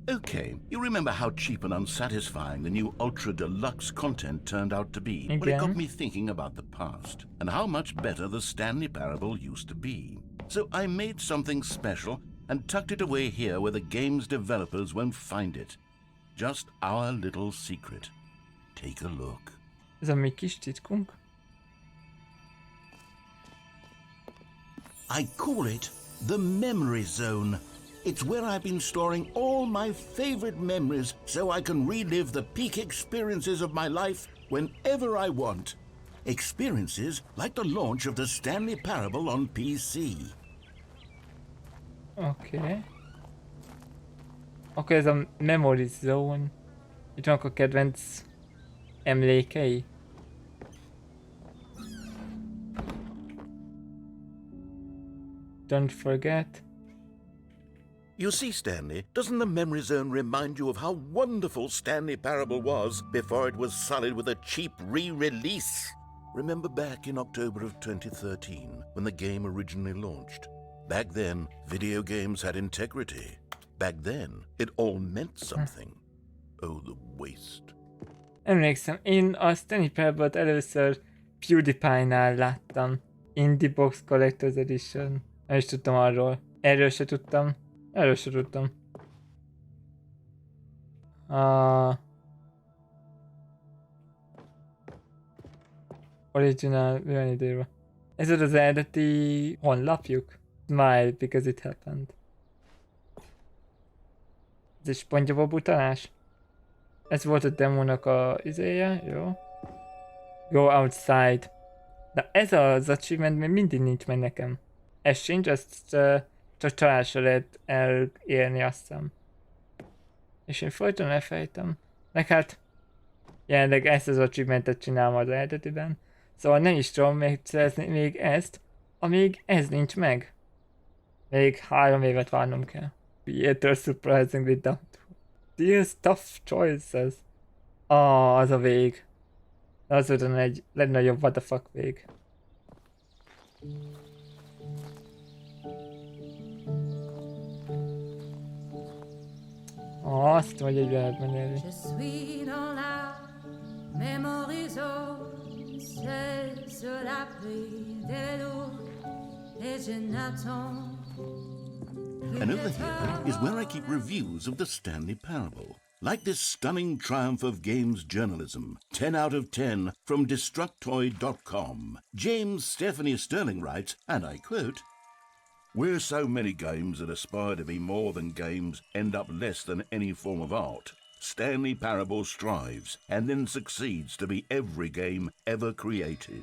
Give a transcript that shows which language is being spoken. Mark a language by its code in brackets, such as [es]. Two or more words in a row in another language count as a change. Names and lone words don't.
[en] Okay, you remember how cheap and unsatisfying the new Ultra Deluxe content turned out to be? Well, it got [hu] Igen. [en] me thinking about the past and how much better the Stanley Parable used to be. So I made something special and tucked it away here where the game's developers won't find it. Just our little secret. Take a look. [hu] Ez a mi kis titkunk. [en] I call it the Memory Zone. It's where I've been storing all my favorite memories so I can relive the peak experiences of my life whenever I want. Experiences like the launch of the Stanley Parable on PC. [hu] Oké. Akkor ez a Memory Zone. Itt vannak a kedvenc emlékei. [en] Don't forget. You see, Stanley, doesn't the Memory Zone remind you of how wonderful Stanley Parable was before it was sullied with a cheap re-release? Remember back in October of 2013, when the game originally launched? Back then, video games had integrity. Back then, it all meant something. Oh, the waste. [hu] Emlékszem, én a Stanley Parable-t először PewDiePie-nál láttam. [en] Indie Box Collector's Edition. [hu] Nem is tudtam arról. Erről se tudtam. Original, mi van időben? Ez volt az eredeti honlapjuk? [en] Smile because it happened. [hu] Ez egy SpongeBob utalás? Ez volt a demónak a izéje, jó? [en] Go outside. [hu] De ez az achievement még mindig nincs meg nekem. Ez sincs, ezt csak csalásra lehet elérni, azt hiszem. És én folyton elfejtem. Meg hát jelenleg ezt az achievementet csinálom az eredetiben. Szóval nem is tudom még szerezni még ezt, amíg ez nincs meg. Még 3 évet várnom kell. [en] Theater surprisingly dumb. These tough choices. [hu] Az a vég. Az volt egy legnagyobb [en] what the fuck [hu] vég. Azt tudom, hogy egyre lehet menni. [fr] Je suis dans la [en] memory zone, [fr] c'est sur l'abri des vélos, et je n'attends plus [en] And over [fr] que [en] here [fr] toi. [en] is where I keep reviews of the Stanley Parable. Like this stunning triumph of games journalism, 10 out of 10 from Destructoid.com. James Stephanie Sterling writes, and I quote, "Where so many games that aspire to be more than games end up less than any form of art, Stanley Parable strives and then succeeds to be every game ever created."